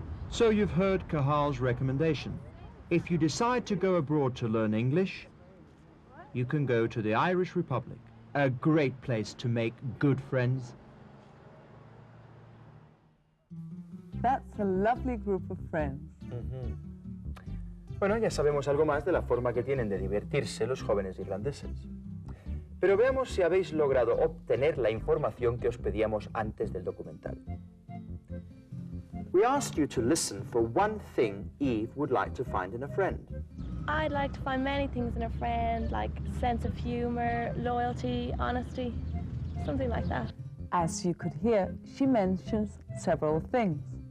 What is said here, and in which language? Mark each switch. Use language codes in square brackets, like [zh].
[en] So you've heard Cahal's recommendation. If you decide to go abroad to learn English, you can go to the Irish Republic, a great place to make good friends. That's a lovely group of friends. [es] Bueno, ya sabemos algo más de la forma que tienen de divertirse los jóvenes irlandeses. Pero veamos si habéis logrado obtener la información que os pedíamos antes del documental. [en] We asked you to listen for one thing Eve would like to find in a friend. I'd like to find many things in a friend, like sense of humor, loyalty, honesty, something like that. As you could hear, she mentions several things.